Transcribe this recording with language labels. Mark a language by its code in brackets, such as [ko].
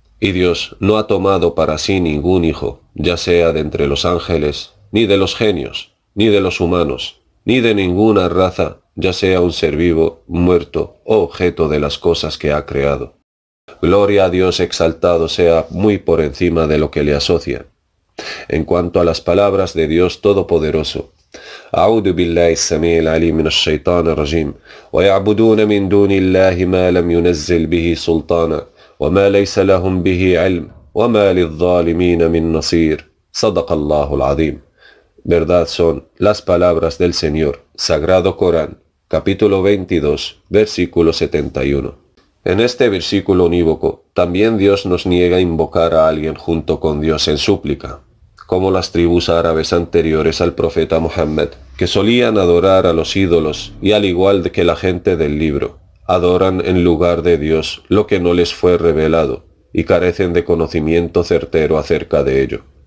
[es] Y Dios no ha tomado para sí ningún hijo, ya sea de entre los ángeles, ni de los genios, ni de los humanos, ni de ninguna raza, ya sea un ser vivo, muerto o objeto de las cosas que ha creado. Gloria a Dios exaltado sea muy por encima de lo que le asocian. En cuanto a las palabras de Dios Todopoderoso, [ar] أعوذ بالله السميع العليم من الشيطان الرجيم ويعبدون من دون الله ما لم ينزل به سلطانا وما ليس لهم به علم وما للظالمين من نصير صدق الله العظيم. [es] Verdad son las palabras del Señor, Sagrado Corán, capítulo 22, versículo 71. En este versículo unívoco, también Dios nos niega invocar a alguien junto con Dios en súplica, como las tribus árabes anteriores al profeta Muhammad, que solían adorar a los ídolos y al igual que la gente del libro, adoran en lugar de Dios lo que no les fue revelado y carecen de conocimiento certero acerca de ello.